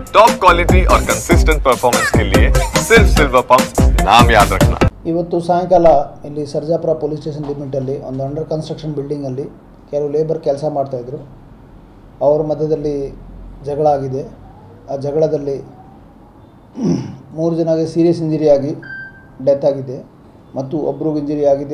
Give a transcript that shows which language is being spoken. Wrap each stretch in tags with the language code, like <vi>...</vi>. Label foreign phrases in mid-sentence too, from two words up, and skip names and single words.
<en>top quality</en> <hi>और</hi> <en>consistent performance</en> <hi>के लिए सिर्फ सिल्वर पंप नाम याद रखना।</hi> <kn>ಇವತ್ತು ಸಾಯಂಕಾಲ ಇಲ್ಲಿ ಸರ್ಜಾಪುರ</kn> <en>police station</en> <kn>ಲಿಮಿಟಲ್ಲಿ ಒಂದು</kn> <en>under construction</en> <kn>ಬಿಲ್ಡಿಂಗಲ್ಲಿ ಕೆಲವು ಲೇಬರ್ ಕೆಲಸ ಮಾಡ್ತಾಯಿದ್ರು. ಅವರ ಮಧ್ಯದಲ್ಲಿ ಜಗಳ ಆಗಿದೆ. ಆ ಜಗಳದಲ್ಲಿ 3 ಜನಗೆ</kn> <en>serious injury</en> <kn>ಆಗಿ ಡೆತ್ ಆಗಿದೆ ಮತ್ತು ಒಬ್ಬರಿಗೆ ಇಂಜರಿ ಆಗಿದೆ.</kn>